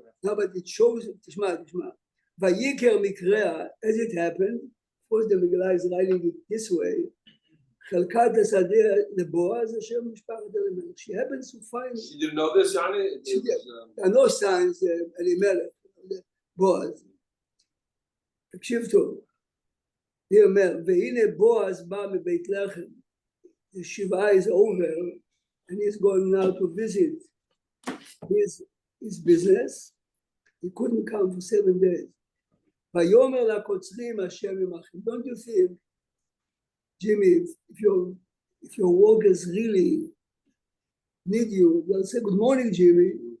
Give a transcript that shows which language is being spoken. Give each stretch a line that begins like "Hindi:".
English: No, but it shows,
Hebrew: תשמע. ויקר מקרא,
English: as it happened, of course the Megillah is writing it this way,
Hebrew: חלקת השדה לבועז אשר משפחת אלימלך.
English: She happens to find, She didn't know this, Yani? She did. there are no signs, אלימלך, בועז.
Hebrew: תקשיב טוב. היא אומר, והנה בועז בא מבית לחם.
English: The Shiva is over, and he's going now to visit his business. He couldn't come for 7 days.
Hebrew: ויאמר לקוצרים השם עמכם.
English: Don't you think, Jimmy, if your workers really need you, they'll say, good morning, Jimmy.